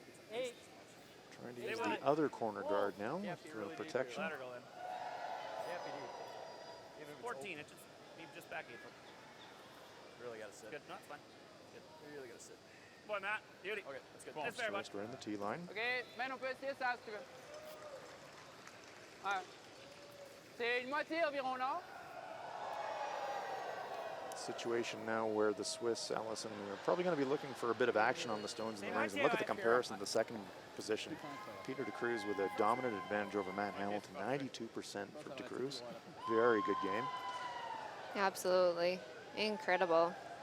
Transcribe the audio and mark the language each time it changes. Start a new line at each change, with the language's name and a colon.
English: Trying to use the other corner guard now for protection. 14 inches. Maybe just back 8 foot. Really got to sit. Good. No, it's fine. Good. You really got to sit. Boy, Matt. Beauty. Okay, that's good. That's fair, bud. Just around the tee line.
French: OK, maintenant on peut essayer ça si tu veux. Ouais. C'est une moitié environ, non?
English: Situation now where the Swiss, Allison, are probably going to be looking for a bit of action on the stones in the rings. And look at the comparison to the second position. Peter de Cruz with a dominant advantage over Matt Hamilton, 92% for de Cruz. Very good game. Absolutely. Incredible.